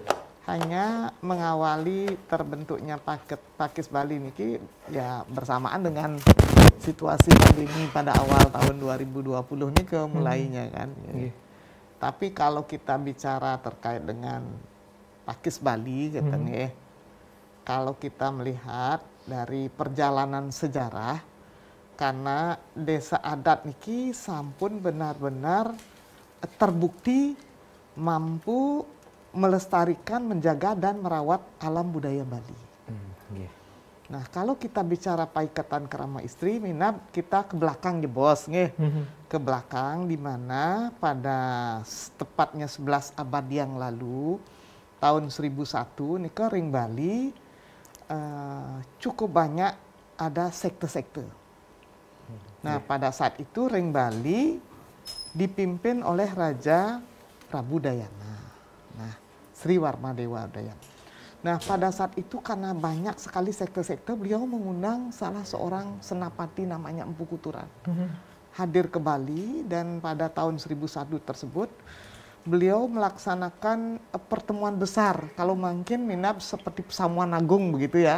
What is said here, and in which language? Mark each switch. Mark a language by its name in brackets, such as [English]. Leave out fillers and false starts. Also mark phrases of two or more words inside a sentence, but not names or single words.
[Indonesian] Hanya mengawali terbentuknya Pakis Bali niki ya bersamaan dengan situasi pandemi pada awal tahun 2020 ini mulainya kan. Ya. Tapi kalau kita bicara terkait dengan Pakis Bali katanya, kalau kita melihat dari perjalanan sejarah, karena desa adat [Balinese] niki sampun [Indonesian] benar-benar terbukti mampu melestarikan, menjaga dan merawat alam budaya Bali. Nah, kalau kita bicara Paikatan Kerama Istri, minat kita ke belakang ya bos, nggih. Ke belakang di mana pada tepatnya 11 abad yang lalu, tahun 1001 nih ke ring Bali cukup banyak ada sekte-sekte. Nah, pada saat itu ring Bali dipimpin oleh Raja Prabu Dayana. Nah, Sri Warmadewa Dayana. Nah, pada saat itu karena banyak sekali sekte-sekte, beliau mengundang salah seorang senapati namanya Empu Kuturan. Hadir ke Bali dan pada tahun 1001 tersebut, beliau melaksanakan pertemuan besar. Kalau mungkin minat seperti Pesamuan Agung begitu ya.